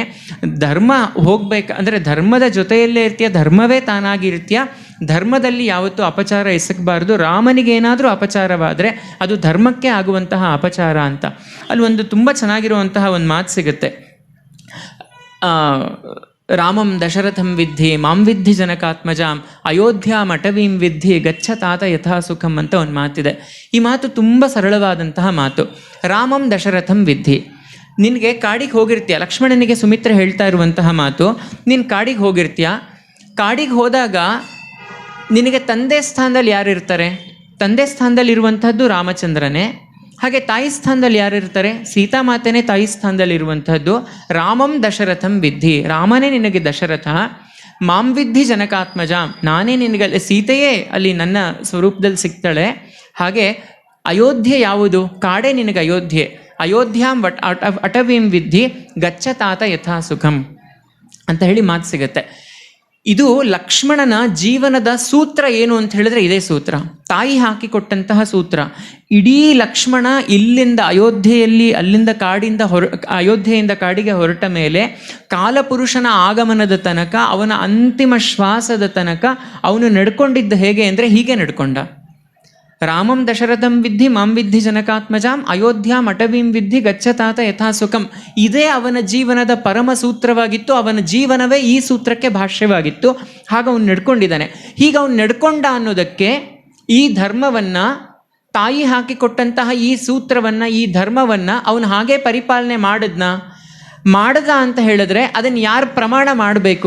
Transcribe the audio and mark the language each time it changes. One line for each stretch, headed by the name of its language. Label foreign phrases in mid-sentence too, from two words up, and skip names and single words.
Kannada: ಧರ್ಮ ಅಂದರೆ ಧರ್ಮದ ಜೊತೆಯಲ್ಲೇ ಇರ್ತೀಯ, ಧರ್ಮವೇ ತಾನಾಗಿರ್ತೀಯ. ಧರ್ಮದಲ್ಲಿ ಯಾವತ್ತೂ ಅಪಚಾರ ಎಸಗಬಾರ್ದು. ರಾಮನಿಗೆ ಏನಾದರೂ ಅಪಚಾರವಾದರೆ ಅದು ಧರ್ಮಕ್ಕೆ ಆಗುವಂತಹ ಅಪಚಾರ ಅಂತ. ಅಲ್ಲಿ ಒಂದು ತುಂಬ ಚೆನ್ನಾಗಿರುವಂತಹ ಒಂದು ಮಾತು ಸಿಗುತ್ತೆ.
Sanskrit: ರಾಮಂ ದಶರಥಂ ವಿದ್ಧಿ ಮಾಂ ವಿದ್ಧಿ ಜನಕಾತ್ಮಜಾಂ ಅಯೋಧ್ಯಾಂ ಅಟವೀಂ ವಿದ್ಧಿ ಗಚ್ಚ ತಾತ ಯಥಾ ಸುಖಂ
Kannada: ಅಂತ ಒಂದು ಮಾತಿದೆ. ಈ ಮಾತು ತುಂಬ ಸರಳವಾದಂತಹ ಮಾತು.
Sanskrit: ರಾಮಂ ದಶರಥಂ ವಿದ್ಧಿ.
Kannada: ನಿನಗೆ ಕಾಡಿಗೆ ಹೋಗಿರ್ತೀಯ, ಲಕ್ಷ್ಮಣನಿಗೆ ಸುಮಿತ್ರೆ ಹೇಳ್ತಾ ಇರುವಂತಹ ಮಾತು. ನೀನು ಕಾಡಿಗೆ ಹೋಗಿರ್ತೀಯ, ಕಾಡಿಗೆ ಹೋದಾಗ ನಿನಗೆ ತಂದೆ ಸ್ಥಾನದಲ್ಲಿ ಯಾರು ಇರ್ತಾರೆ? ತಂದೆ ಸ್ಥಾನದಲ್ಲಿ ಇರುವಂಥದ್ದು ರಾಮಚಂದ್ರನೇ. ಹಾಗೆ ತಾಯಿ ಸ್ಥಾನದಲ್ಲಿ ಯಾರಿರ್ತಾರೆ? ಸೀತಾಮಾತೆನೇ ತಾಯಿ ಸ್ಥಾನದಲ್ಲಿರುವಂಥದ್ದು.
Sanskrit: ರಾಮಂ ದಶರಥಂ ವಿದ್ಧಿ,
Kannada: ರಾಮನೇ ನಿನಗೆ ದಶರಥ.
Sanskrit: ಮಾಂ ವಿದ್ಧಿ ಜನಕಾತ್ಮಜ,
Kannada: ನಾನೇ ನಿನಗೆ ಸೀತೆಯೇ ಅಲ್ಲಿ ನನ್ನ ಸ್ವರೂಪದಲ್ಲಿ ಸಿಗ್ತಾಳೆ. ಹಾಗೆ ಅಯೋಧ್ಯೆ ಯಾವುದು? ಕಾಡೇ ನಿನಗೆ ಅಯೋಧ್ಯೆ.
Sanskrit: ಅಯೋಧ್ಯಾಂ ಅಟವೀಂ ವಿದ್ಧಿ ಗಚ್ಚ ತಾತ ಯಥಾ ಸುಖಂ
Kannada: ಅಂತ ಹೇಳಿ ಮಾತು ಸಿಗುತ್ತೆ. ಇದು ಲಕ್ಷ್ಮಣನ ಜೀವನದ ಸೂತ್ರ ಏನು ಅಂತ ಹೇಳಿದ್ರೆ ಇದೇ ಸೂತ್ರ, ತಾಯಿ ಹಾಕಿಕೊಟ್ಟಂತಹ ಸೂತ್ರ. ಇಡೀ ಲಕ್ಷ್ಮಣ ಇಲ್ಲಿಂದ ಅಲ್ಲಿಂದ ಕಾಡಿಂದ ಅಯೋಧ್ಯೆಯಿಂದ ಕಾಡಿಗೆ ಹೊರಟ ಮೇಲೆ ಕಾಲಪುರುಷನ ಆಗಮನದ ತನಕ, ಅವನ ಅಂತಿಮ ಶ್ವಾಸದ ತನಕ ಅವನು ನಡ್ಕೊಂಡಿದ್ದ ಹೇಗೆ ಅಂದರೆ ಹೀಗೆ ನಡ್ಕೊಂಡ.
Sanskrit: ರಾಮಂ ದಶರಥಂ ವಿದ್ಧಿ ಮಾಂ ವಿದ್ಧಿ ಜನಕಾತ್ಮಜಾಂ ಅಯೋಧ್ಯಾಂ ಅಟವೀಂ ವಿದ್ಧಿ ಗಚ್ಚತಾತ ಯಥಾ ಸುಖಂ.
Kannada: ಇದೇ ಅವನ ಜೀವನದ ಪರಮ ಸೂತ್ರವಾಗಿತ್ತು. ಅವನ ಜೀವನವೇ ಈ ಸೂತ್ರಕ್ಕೆ ಭಾಷ್ಯವಾಗಿತ್ತು. ಹಾಗ ಅವನು ನಡ್ಕೊಂಡಿದ್ದಾನೆ. ಹೀಗೆ ಅವನು ನಡ್ಕೊಂಡ ಅನ್ನೋದಕ್ಕೆ ಈ ಧರ್ಮವನ್ನು, ತಾಯಿ ಹಾಕಿಕೊಟ್ಟಂತಹ ಈ ಸೂತ್ರವನ್ನು, ಈ ಧರ್ಮವನ್ನು ಅವನು ಹಾಗೆ ಪರಿಪಾಲನೆ ಮಾಡದ ಅಂತ ಹೇಳಿದ್ರೆ ಅದನ್ನು ಯಾರು ಪ್ರಮಾಣ ಮಾಡಬೇಕು?